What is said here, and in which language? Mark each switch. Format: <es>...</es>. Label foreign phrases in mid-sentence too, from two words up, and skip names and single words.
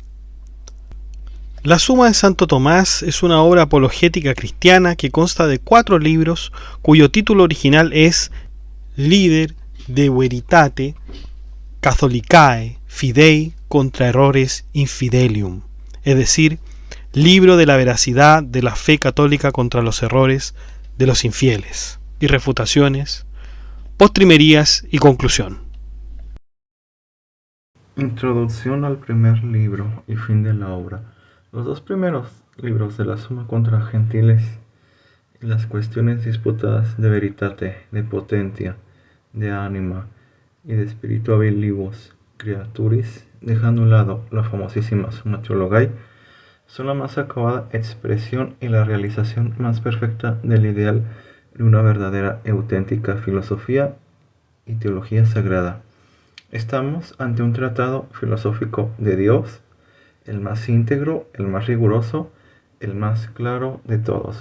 <es>La Suma de Santo Tomás es una obra apologética cristiana que consta de 4 libros cuyo título original es Liber de Veritate Catholicae Fidei contra Errores Infidelium, es decir, libro de la veracidad de la fe católica contra los errores de los infieles, y refutaciones, postrimerías y conclusión. Introducción al primer libro y fin de la obra. Los 2 primeros libros de la Suma contra Gentiles y las cuestiones disputadas de Veritate, de Potentia, de Anima y de Spirituabilibus Creaturis, dejando a un lado la famosísima Summa Theologiae, son la más acabada expresión y la realización más perfecta del ideal de una verdadera y auténtica filosofía y teología sagrada. Estamos ante un tratado filosófico de Dios, el más íntegro, el más riguroso, el más claro de todos.</es>